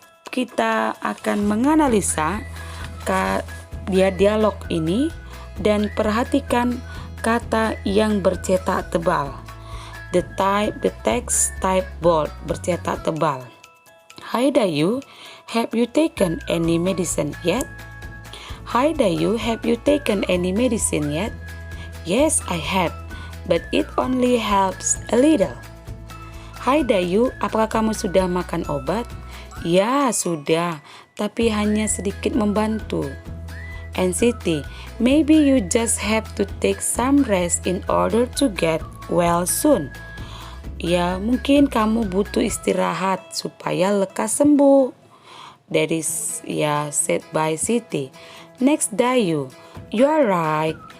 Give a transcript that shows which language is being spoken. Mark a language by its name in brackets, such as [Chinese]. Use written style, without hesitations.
[Indonesian] Kita akan menganalisa dialog ini dan perhatikan kata yang bercetak tebal. [English] The text type bold, [Indonesian] bercetak tebal. [English] Hi Dayu, have you taken any medicine yet? Hi Dayu, have you taken any medicine yet? Yes, I have, but it only helps a little. [Indonesian] Hi Dayu, apakah kamu sudah makan obat? Ya, sudah, tapi hanya sedikit membantu. [English] And Siti, maybe you just have to take some rest in order to get well soon. [Indonesian] Ya, mungkin kamu butuh istirahat supaya lekas sembuh. [English] That is, said by Siti. Next, Dayu, you are right.